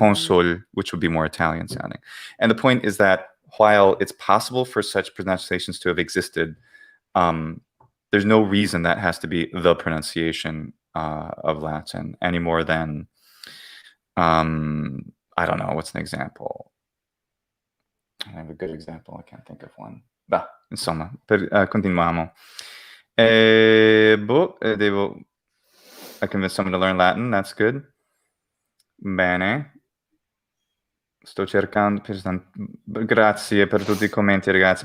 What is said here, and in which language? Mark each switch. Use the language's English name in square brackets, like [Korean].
[English] consul, which would be more Italian sounding. And the point is that while it's possible for such pronunciations to have existed, um, there's no reason that has to be the pronunciation of Latin any more than I don't know, what's an example? I have a good example, I can't think of one. [Italian] Beh, insomma, continuiamo. [English] I convinced someone to learn Latin, that's good. [Italian] Bene. Sto cercando... Grazie per tutti i commenti, ragazzi.